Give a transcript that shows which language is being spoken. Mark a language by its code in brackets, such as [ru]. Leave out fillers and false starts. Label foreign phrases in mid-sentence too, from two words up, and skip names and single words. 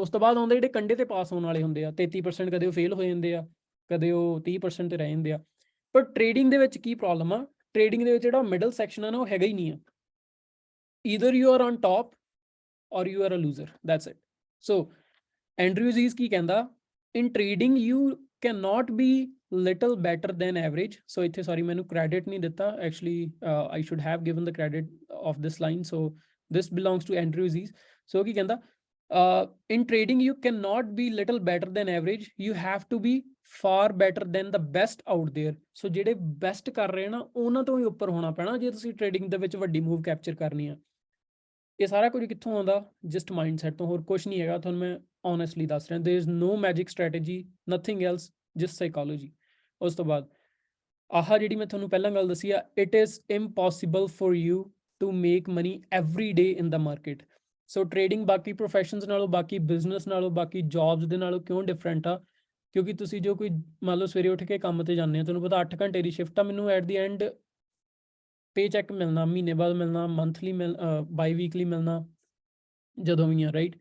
[pa] ਉਸ ਤੋਂ ਬਾਅਦ ਆਉਂਦੇ ਜਿਹੜੇ ਕੰਡੇ ਤੇ ਪਾਸ ਹੋਣ ਵਾਲੇ ਹੁੰਦੇ ਆ, 33% ਕਦੇ ਉਹ ਫੇਲ ਹੋ ਜਾਂਦੇ ਆ, ਕਦੇ ਉਹ 30% ਤੇ ਰਹਿ ਜਾਂਦੇ ਆ। ਪਰ ਟ੍ਰੇਡਿੰਗ ਦੇ ਵਿੱਚ ਕੀ ਪ੍ਰੋਬਲਮ ਆ, ਟ੍ਰੇਡਿੰਗ ਦੇ ਵਿੱਚ ਜਿਹੜਾ ਮਿਡਲ ਸੈਕਸ਼ਨ ਆ ਨਾ ਉਹ ਹੈਗਾ ਹੀ ਨਹੀਂ ਆ। [en] Either you are on top or you are a loser, that's it. [pa] ਸੋ ਐਂਡਰਿਊ ਜ਼ੀਜ਼ ਕੀ ਕਹਿੰਦਾ, [en] in trading you cannot be little better than average। [pa] so ਇੱਥੇ sorry ਮੈਨੂੰ credit ਨਹੀਂ ਦਿੱਤਾ, [en] actually I should have given the credit of this line, so this belongs to Andrew Aziz। [pa] so ਕੀ ਕਹਿੰਦਾ, [en] in trading you cannot be little better than average, you have to be far better than the best out there। [pa] so ਜਿਹੜੇ best ਕਰ ਰਹੇ ਨਾ ਉਹਨਾਂ ਤੋਂ ਹੀ ਉੱਪਰ ਹੋਣਾ ਪੈਣਾ ਜੇ ਤੁਸੀਂ ਟ੍ਰੇਡਿੰਗ ਦੇ ਵਿੱਚ ਵੱਡੀ ਮੂਵ ਕੈਪਚਰ ਕਰਨੀ ਆ। ਇਹ ਸਾਰਾ ਕੁਝ ਕਿੱਥੋਂ ਆਉਂਦਾ? [en] just mindset [pa] ਤੋਂ, ਹੋਰ ਕੁਝ ਨਹੀਂ ਹੈਗਾ। ਤੁਹਾਨੂੰ ਮੈਂ honestly ਦੱਸ ਰਿਹਾ, [en] there is no magic strategy, nothing else, just psychology। [pa] ਉਸ ਤੋਂ ਬਾਅਦ ਆਹ ਜਿਹੜੀ ਮੈਂ ਤੁਹਾਨੂੰ ਪਹਿਲਾਂ ਗੱਲ ਦੱਸੀ ਆ, [en] it is impossible for you to make money every day in the market। [pa] ਸੋ ਟ੍ਰੇਡਿੰਗ ਬਾਕੀ ਪ੍ਰੋਫੈਸ਼ਨਸ ਨਾਲੋਂ, ਬਾਕੀ ਬਿਜ਼ਨਸ ਨਾਲੋਂ, ਬਾਕੀ ਜੌਬਸ ਦੇ ਨਾਲੋਂ ਕਿਉਂ ਡਿਫਰੈਂਟ ਆ? ਕਿਉਂਕਿ ਤੁਸੀਂ ਜੋ ਕੋਈ ਮੰਨ ਲਓ ਸਵੇਰੇ ਉੱਠ ਕੇ ਕੰਮ ਤੇ ਜਾਂਦੇ ਹੋ, ਤੁਹਾਨੂੰ ਪਤਾ 8 ਘੰਟੇ ਦੀ ਸ਼ਿਫਟ ਆ, ਮੈਨੂੰ [en] at the end pay check [pa] ਮਿਲਣਾ, ਮਹੀਨੇ ਬਾਅਦ ਮਿਲਣਾ, [en] monthly bi weekly [pa] ਮਿਲਣਾ, ਜਦੋਂ ਵੀ ਆ, ਰਾਈਟ।